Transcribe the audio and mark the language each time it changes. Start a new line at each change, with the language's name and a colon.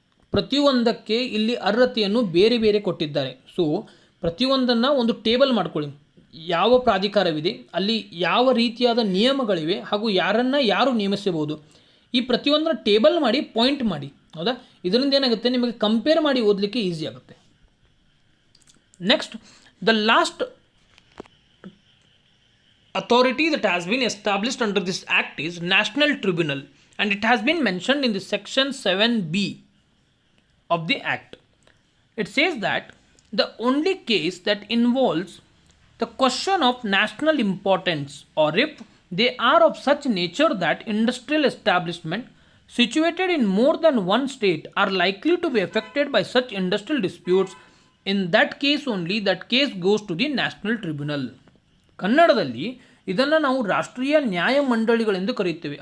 Kannada: ಪ್ರತಿಯೊಂದಕ್ಕೆ ಇಲ್ಲಿ ಅರ್ಹತೆಯನ್ನು ಬೇರೆ ಬೇರೆ ಕೊಟ್ಟಿದ್ದಾರೆ. ಸೊ ಪ್ರತಿಯೊಂದನ್ನು ಒಂದು ಟೇಬಲ್ ಮಾಡ್ಕೊಳ್ಳಿ. ಯಾವ ಪ್ರಾಧಿಕಾರವಿದೆ, ಅಲ್ಲಿ ಯಾವ ರೀತಿಯಾದ ನಿಯಮಗಳಿವೆ, ಹಾಗೂ ಯಾರು ನೇಮಿಸಬಹುದು, ಈ ಪ್ರತಿಯೊಂದನ್ನು ಟೇಬಲ್ ಮಾಡಿ ಪಾಯಿಂಟ್ ಮಾಡಿ. ಹೌದಾ? ಇದರಿಂದ ಏನಾಗುತ್ತೆ, ನಿಮಗೆ ಕಂಪೇರ್ ಮಾಡಿ ಓದಲಿಕ್ಕೆ ಈಸಿ ಆಗುತ್ತೆ.
English: Next, the last authority that has been established under this act is National Tribunal, and it has been mentioned in the section 7B of the act. It says that the only case that involves the question of national importance, or if they are of such nature that industrial establishment situated in more than one state are likely to be affected by such industrial disputes, in that case only that case goes to the National Tribunal.
Kannada: ಕನ್ನಡದಲ್ಲಿ ಇದನ್ನು ನಾವು ರಾಷ್ಟ್ರೀಯ ನ್ಯಾಯ ಮಂಡಳಿಗಳೆಂದು ಕರೆಯುತ್ತೇವೆ.